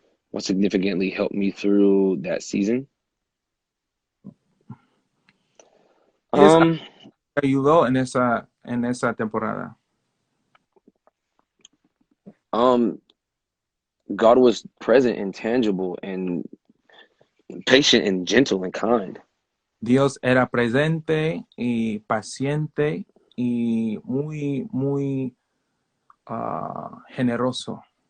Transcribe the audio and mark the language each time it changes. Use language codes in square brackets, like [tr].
[en] What significantly helped me through that season? [es] Me ayudó en esa temporada. [en] God was present and tangible and patient and gentle and kind. [es] Dios era presente y paciente y muy generoso.